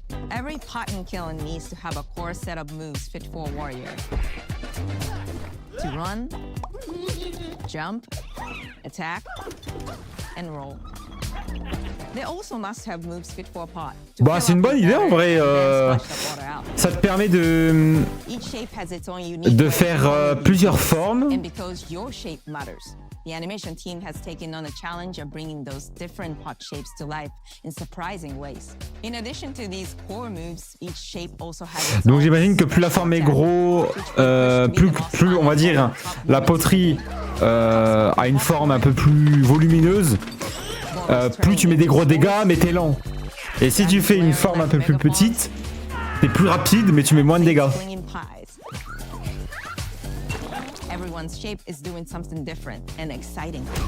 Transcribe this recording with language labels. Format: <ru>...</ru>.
<en>Every pot and kiln needs to have a core set of moves fit for a warrior. To run, jump, attack, and roll. They also must have moves fit for a pot.</en> <fr>Bah c'est une bonne idée en vrai. Ça te permet de faire plusieurs formes.</fr> <en>And because your shape matters, the animation team has taken on a challenge of bringing those different pot shapes to life in surprising ways. In addition to these core moves, each shape also has.</en> <fr>Donc j'imagine que plus la forme est gros, plus on va dire la poterie a une forme un peu plus volumineuse. Plus tu mets des gros dégâts, mais t'es lent. Et si tu fais une forme un peu plus petite, t'es plus rapide, mais tu mets moins de dégâts.</fr> <en>Everyone's shape is doing something different and exciting.</en>